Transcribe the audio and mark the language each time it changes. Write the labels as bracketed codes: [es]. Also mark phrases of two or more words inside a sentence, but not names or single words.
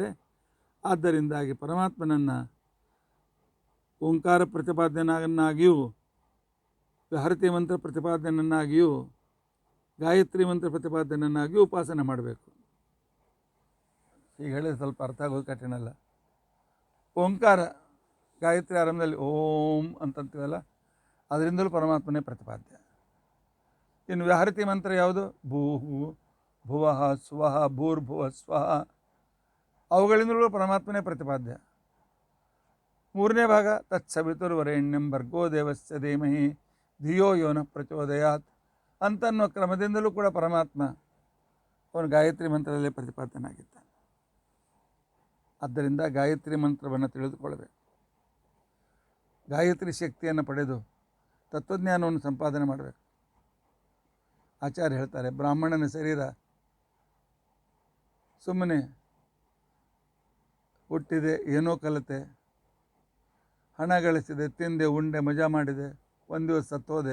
[kn] ಆದ್ದರಿಂದಾಗಿ ಪರಮಾತ್ಮನನ್ನು ಓಂಕಾರ ಪ್ರತಿಪಾದ್ಯನಾಗಿಯೂ, ವ್ಯಾಹೃತಿ ಮಂತ್ರ ಪ್ರತಿಪಾದ್ಯನನ್ನಾಗಿಯೂ, ಗಾಯತ್ರಿ ಮಂತ್ರ ಪ್ರತಿಪಾದ್ಯನನ್ನಾಗಿಯೂ ಉಪಾಸನೆ ಮಾಡಬೇಕು. ಈಗ ಹೇಳಿದ್ರೆ ಸ್ವಲ್ಪ ಅರ್ಥ ಆಗೋದು ಕಠಿಣ ಅಲ್ಲ. ಓಂಕಾರ ಗಾಯತ್ರಿ ಆರಂಭದಲ್ಲಿ ಓಂ ಅಂತಂತೀವಲ್ಲ, ಅದರಿಂದಲೂ ಪರಮಾತ್ಮನೇ ಪ್ರತಿಪಾದ್ಯ. ಇನ್ನು ವ್ಯಾಹೃತಿ ಮಂತ್ರ ಯಾವುದು? [sa] ಭೂಹು ಭುವಃ ಸ್ವಃ ಭೂರ್ಭುವ ಸ್ವಃ, [kn] ಅವುಗಳಿಂದಲೂ ಪರಮಾತ್ಮನೇ ಪ್ರತಿಪಾದ್ಯ. ಮೂರನೇ ಭಾಗ [sa] ತತ್ಸವಿತುರ್ವರೆಣ್ಯಂ ಭರ್ಗೋ ದೇವಸ್ಯ ಧೀಮಹಿ ಧಿಯೋ ಯೋನ ಪ್ರಚೋದಯಾತ್ [kn] ಅಂತನ್ನೋ ಕ್ರಮದಿಂದಲೂ ಕೂಡ ಪರಮಾತ್ಮ ಅವನು ಗಾಯತ್ರಿ ಮಂತ್ರದಲ್ಲೇ ಪ್ರತಿಪಾದ್ಯನಾಗಿದ್ದಾನೆ. ಆದ್ದರಿಂದ ಗಾಯತ್ರಿ ಮಂತ್ರವನ್ನು ತಿಳಿದುಕೊಳ್ಳಬೇಕು. ಗಾಯತ್ರಿ ಶಕ್ತಿಯನ್ನು ಪಡೆದು ತತ್ವಜ್ಞಾನವನ್ನು ಸಂಪಾದನೆ ಮಾಡಬೇಕು. ಆಚಾರ್ಯ ಹೇಳ್ತಾರೆ, ಬ್ರಾಹ್ಮಣನ ಶರೀರ ಸುಮ್ಮನೆ ಹುಟ್ಟಿದೆ, ಏನೋ ಕಲಿತೆ, ಹಣ ಗಳಿಸಿದೆ, ತಿಂದೆ, ಉಂಡೆ, ಮಜಾ ಮಾಡಿದೆ, ಒಂದು ದಿವಸ ಸತ್ತೋದೆ.